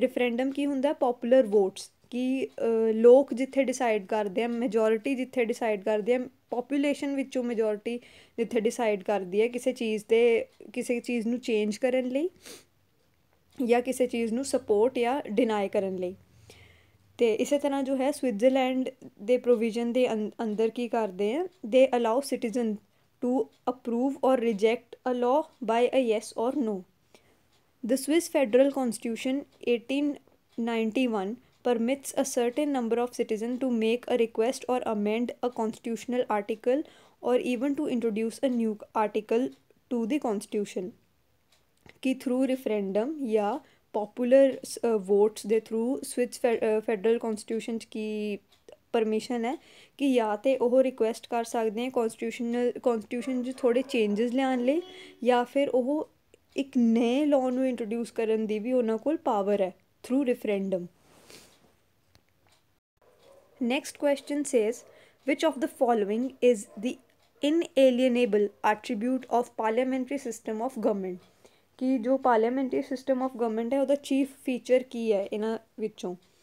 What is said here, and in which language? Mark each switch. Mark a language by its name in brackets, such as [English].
[Punjabi] ਰਿਫਰੈਂਡਮ ਕੀ ਹੁੰਦਾ popular votes ਕਿ ਲੋਕ ਜਿੱਥੇ ਡਿਸਾਈਡ ਕਰਦੇ ਆ ਮੈਜੋਰਿਟੀ ਜਿੱਥੇ ਡਿਸਾਈਡ ਕਰਦੇ ਆ ਪੋਪੂਲੇਸ਼ਨ ਵਿੱਚੋਂ ਮੈਜੋਰਿਟੀ ਜਿੱਥੇ ਡਿਸਾਈਡ ਕਰਦੀ ਹੈ ਕਿਸੇ ਚੀਜ਼ ਨੂੰ ਚੇਂਜ ਕਰਨ ਲਈ ਜਾਂ ਕਿਸੇ ਚੀਜ਼ ਨੂੰ ਸਪੋਰਟ ਜਾਂ ਡਿਨਾਈ ਕਰਨ ਲਈ। ਅਤੇ ਇਸੇ ਤਰ੍ਹਾਂ ਜੋ ਹੈ ਸਵਿਟਜ਼ਰਲੈਂਡ ਦੇ ਪ੍ਰੋਵੀਜ਼ਨ ਦੇ ਅੰਦਰ ਕੀ ਕਰਦੇ ਆ [English] They allow citizens to approve or reject a law by a yes or no. The Swiss federal constitution 1891 permits a certain number of citizens to make a request or amend a constitutional article or even to introduce a new article to the constitution। [Hindi] कि through referendum या popular votes दे through switch federal constitution की permission है कि या तो [Punjabi] ਉਹ request ਕਰ ਸਕਦੇ हैं ਕੌਨਸਟੀਟਿਊਸ਼ਨ 'ਚ ਥੋੜ੍ਹੇ ਚੇਂਜਸ ਲਿਆਉਣ ਲਈ ਜਾਂ ਫਿਰ ਉਹ ਇੱਕ ਨਏ ਲਾਅ ਨੂੰ ਇੰਟਰੋਡਿਊਸ ਕਰਨ ਦੀ ਵੀ ਉਹਨਾਂ ਕੋਲ ਪਾਵਰ ਹੈ through ਰਿਫਰੈਂਡਮ। [English] Next question says, which of the following is the inalienable attribute of parliamentary system of government? [Punjabi] कि जो [English] parliamentary system of government [Punjabi] है ਉਹਦਾ chief feature ਕੀ ਹੈ ਇਹਨਾਂ ਵਿੱਚੋਂ?